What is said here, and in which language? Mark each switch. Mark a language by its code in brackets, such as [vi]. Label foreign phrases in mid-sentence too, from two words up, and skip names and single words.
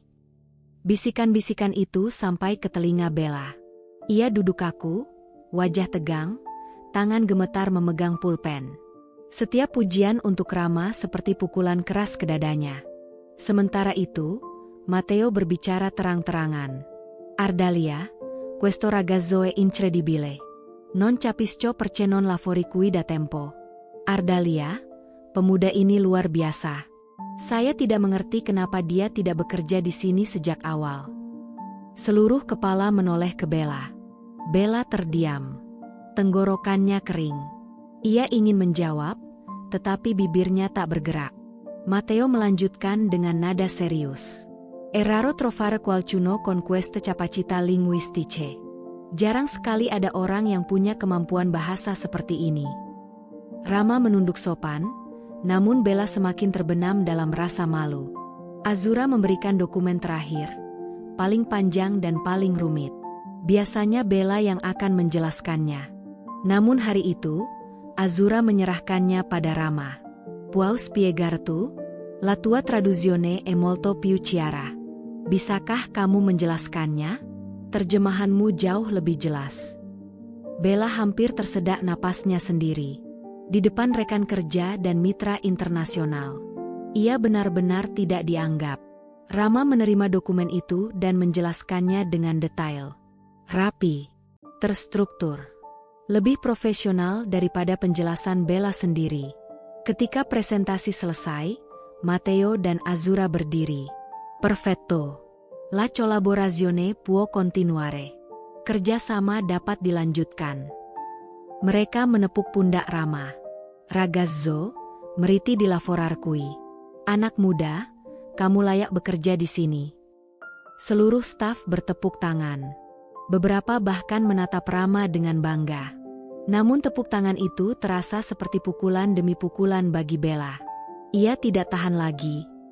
[id] Bisikan-bisikan itu sampai ke telinga Bella. Ia duduk kaku, wajah tegang, tangan gemetar memegang pulpen. Setiap pujian untuk Rama seperti pukulan keras ke dadanya. Sementara itu, Matteo berbicara terang-terangan. [it] Ardalia, questo ragazzo è incredibile. Non capisco perché non lavori qui da tempo. [id] Ardalia, pemuda ini luar biasa. Saya tidak mengerti kenapa dia tidak bekerja di sini sejak awal. Seluruh kepala menoleh ke Bella. Bella terdiam. Tenggorokannya kering. Ia ingin menjawab, tetapi bibirnya tak bergerak. Matteo melanjutkan dengan nada serius. [it] È raro trovare qualcuno con queste capacità linguistiche. [id] Jarang sekali ada orang yang punya kemampuan bahasa seperti ini. Rama menunduk sopan, namun Bella semakin terbenam dalam rasa malu. Azura memberikan dokumen terakhir, paling panjang dan paling rumit. Biasanya Bella yang akan menjelaskannya. Namun hari itu, Azura menyerahkannya pada Rama. [it] Puoi spiegare tu? La tua traduzione è molto più chiara. [id] Bisakah kamu menjelaskannya? Terjemahanmu jauh lebih jelas. Bella hampir tersedak napasnya sendiri. Di depan rekan kerja dan mitra internasional. Ia benar-benar tidak dianggap. Rama menerima dokumen itu dan menjelaskannya dengan detail. Rapi, terstruktur. Lebih profesional daripada penjelasan Bella sendiri. Ketika presentasi selesai, Matteo dan Azura berdiri. [it] Perfetto. La collaborazione può continuare. [id] Kerjasama dapat dilanjutkan. Mereka menepuk pundak Rama. [it] Ragazzo, meriti di lavorare qui. [id] Anak muda, kamu layak bekerja di sini. Seluruh staf bertepuk tangan. Beberapa bahkan menatap Rama dengan bangga. Namun tepuk tangan itu terasa seperti pukulan demi pukulan bagi Bella. Ia tidak tahan lagi.